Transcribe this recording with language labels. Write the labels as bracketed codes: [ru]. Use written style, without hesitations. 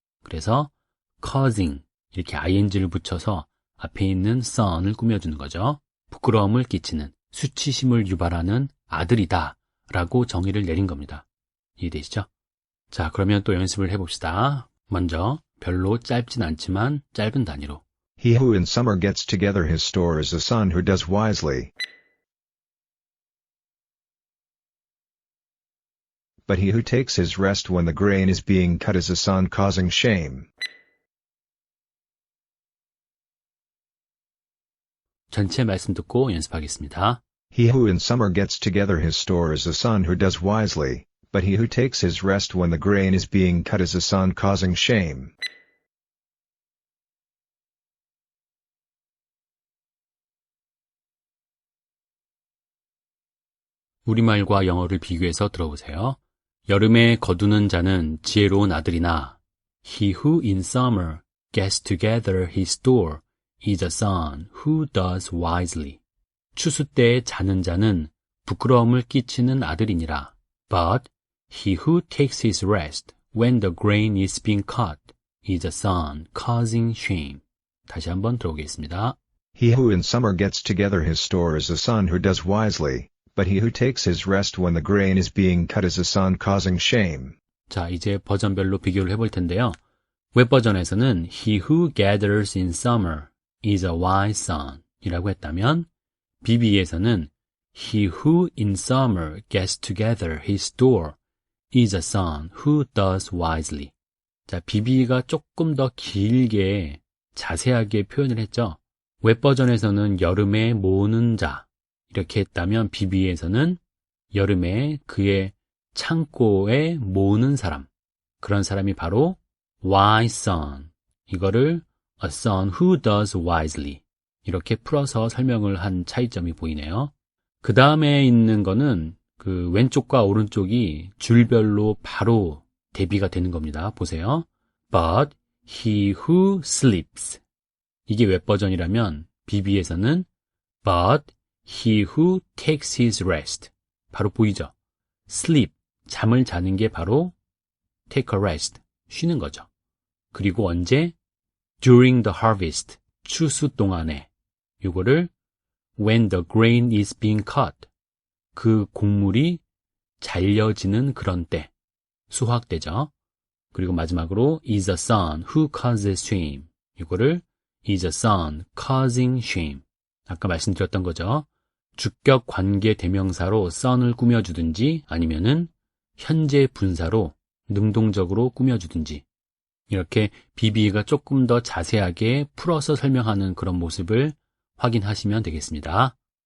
[ko] 그래서 causing 이렇게 ing를 붙여서 앞에 있는 son을 꾸며주는 거죠. 부끄러움을 끼치는, 수치심을 유발하는 아들이다 라고 정의를 내린 겁니다. 이해되시죠? 자, 그러면 또 연습을 해봅시다. 먼저 별로 짧진 않지만 짧은 단위로. [en] He who in summer gets together his store is a son who does wisely. But he who takes his rest when the grain is being cut is a son causing shame. [ko] 전체 말씀 듣고 연습하겠습니다. [en] He who in summer gets together his store is a son who does wisely, but he who takes his rest when the grain is being cut is a son causing shame. [ko] 우리말과 영어를 비교해서 들어보세요. 여름에 거두는 자는 지혜로운 아들이나 [en] He who in summer gets together his store is a son who does wisely. [ko] 추수 때에 자는 자는 부끄러움을 끼치는 아들이니라. [en] But he who takes his rest when the grain is being cut is a son causing shame. [ko] 다시 한번 들어보겠습니다. [en] He who in summer gets together his store is a son who does wisely, but he who takes his rest when the grain is being cut is a son causing shame. [ko] 자, 이제 버전별로 비교를 해볼 텐데요. 웹버전에서는 [en] He who gathers in summer is a wise son [ko] 이라고 했다면 BB에서는 [en] He who in summer gets together his store is a son who does wisely. [ko] 자, BB가 조금 더 길게 자세하게 표현을 했죠. 웹버전에서는 여름에 모으는 자 이렇게 했다면 BB에서는 여름에 그의 창고에 모으는 사람, 그런 사람이 바로 wise son, 이거를 [en] a son who does wisely [ko] 이렇게 풀어서 설명을 한 차이점이 보이네요. 그 다음에 있는 거는 그 왼쪽과 오른쪽이 줄별로 바로 대비가 되는 겁니다. 보세요. [en] But he who sleeps, [ko] 이게 웹버전이라면 BB에서는 [en] But he who takes his rest, [ko] 바로 보이죠? sleep, 잠을 자는 게 바로 [en] take a rest, [ko] 쉬는 거죠. 그리고 언제? [en] during the harvest, [ko] 추수 동안에. 이거를 [en] when the grain is being cut, [ko] 그 곡물이 잘려지는 그런 때, 수확되죠. 그리고 마지막으로 [en] is a son who causes shame, [ko] 이거를 [en] is a son causing shame. [ko] 아까 말씀드렸던 거죠. 주격 관계 대명사로 son을 꾸며주든지 아니면은 현재 분사로 능동적으로 꾸며주든지 이렇게 BB가 조금 더 자세하게 풀어서 설명하는 그런 모습을 확인하시면 되겠습니다.